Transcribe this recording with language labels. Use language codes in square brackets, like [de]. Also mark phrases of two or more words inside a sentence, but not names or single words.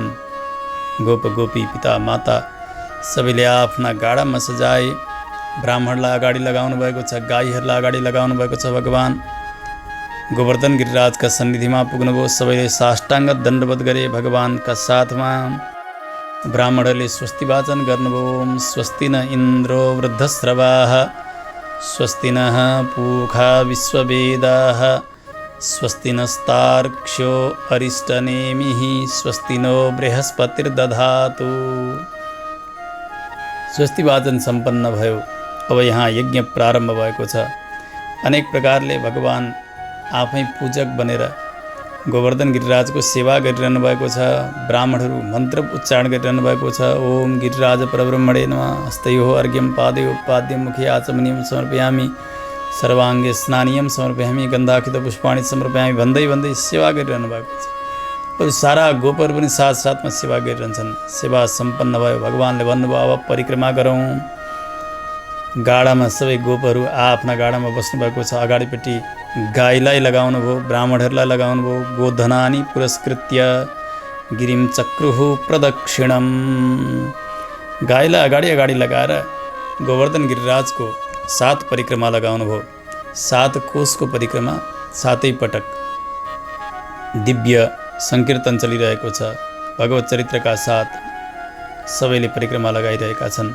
[ne] गोप गोपी पिता माता सबैले आफ्ना गाडामा सजाए। ब्राह्मणलाई अगाडि लगाउनु भएको छ, गाईहरूलाई अगाडि लगाउनु भएको छ। भगवान गोवर्धन गिरिराजका सन्निधिमा पुग्नुभयो। सबैले साष्टाङ्ग दण्डवत गरे भगवानका साथमा। ब्राह्मणहरूले स्वस्ति वाचन गर्नुभयो। [sa] स्वस्ति न इन्द्रो वृद्धश्रवाः, स्वस्ति नः पूषा विश्ववेदाः, स्वस्ति नस्तार्क्ष्यो अरिष्टनेमिः, स्वस्ति नो बृहस्पतिर्दधातु। [ne] स्वस्ति वाचन सम्पन्न भयो। अब यहाँ यज्ञ प्रारम्भ भएको छ। अनेक प्रकारले भगवान आफै पूजक बनेर गोवर्धन गिरिराजको सेवा गरिरहनु भएको छ। ब्राह्मणहरू मन्त्र उच्चारण गरिरहनु भएको छ। [sa] ओम गिरिराज परब्रह्मणे नमः, हस्तयोः अर्घ्यं पादयोः पाद्यं मुखे आचमनीयं समर्पयामि, सर्वाङ्गे स्नानीयं समर्पयामि, गन्धाक्षित पुष्पाणि समर्पयामि [ne] भन्दै भन्दै सेवा गरिरहनु भएको छ। अरू सारा गोपहरू पनि साथ साथमा सेवा गरिरहन्छन्। सेवा सम्पन्न भयो। भगवानले भन्नुभयो अब परिक्रमा गरौँ। गाडामा सबै गोपहरू आफ्ना गाडामा बस्नुभएको छ। अगाडिपट्टि गाईलाई लगाउनु भयो, ब्राह्मणहरूलाई लगाउनु भयो। [sa] गोधनानि पुरस्कृत्य गिरिम चक्रुः प्रदक्षिणम। [ne] गाईलाई अगाडि अगाडि लगाएर गोवर्धन गिरिराजको 7 परिक्रमा लगाउनु भयो। 7 कोसको परिक्रमा 7 पटक दिव्य सङ्कीर्तन चलिरहेको छ। भगवत चरित्रका साथ सबैले परिक्रमा लगाइरहेका छन्।